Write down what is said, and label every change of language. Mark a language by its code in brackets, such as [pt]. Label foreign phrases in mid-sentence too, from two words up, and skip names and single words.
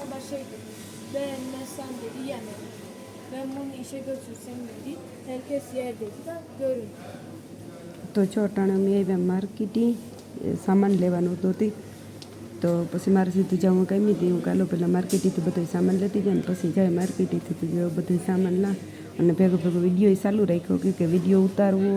[tr] ben mesela dedi yemedim. Ben bunu işe götürsem dedi. Herkes yer dedi de görün. [gu] તો જો અટાણે અમે આવ્યા માર્કેટે સામાન લેવાનું હતો તે તો પછી મારે સીધું જવું કાંઈ હતી હું કાલો પહેલાં માર્કેટેથી બધો સામાન લેતી જાય ને પછી જાય માર્કેટેથી તો બધો સામાન લા અને ભેગો ભેગો વિડીયો ચાલુ રાખ્યો કે વિડીયો ઉતારવો